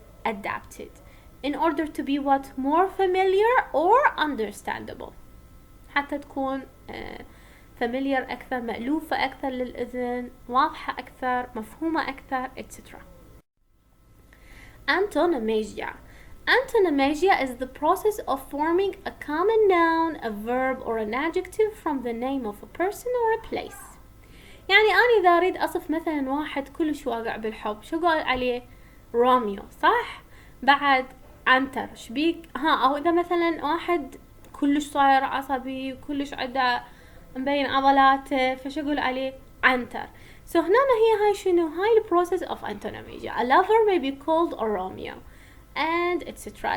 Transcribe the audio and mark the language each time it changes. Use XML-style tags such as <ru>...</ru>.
<en>adapted in order to be what? more familiar or understandable،</en> <ar>حتى تكون familiar أكثر، مألوفة أكثر للأذن، واضحة أكثر، مفهومة أكثر etc.</ar> <en>Antonomasia. Antonomasia is the process of forming a common noun, a verb or an adjective from the name of a person or a place.</en> <ar>يعني أنا إذا أريد أصف مثلا واحد كلش واقع بالحب شو قال عليه؟ روميو صح؟ بعد عنتر شبيك؟ أو إذا مثلا واحد كلش صاير عصبي وكلش عنده مبين عضلاته فشو أقول عليه؟ عنتر.</ar> <en>So</en> <ar>هنا هي هاي شنو؟</ar> <en>هاي the process of antonomasia. A lover may be called a Romeo and etc.</en>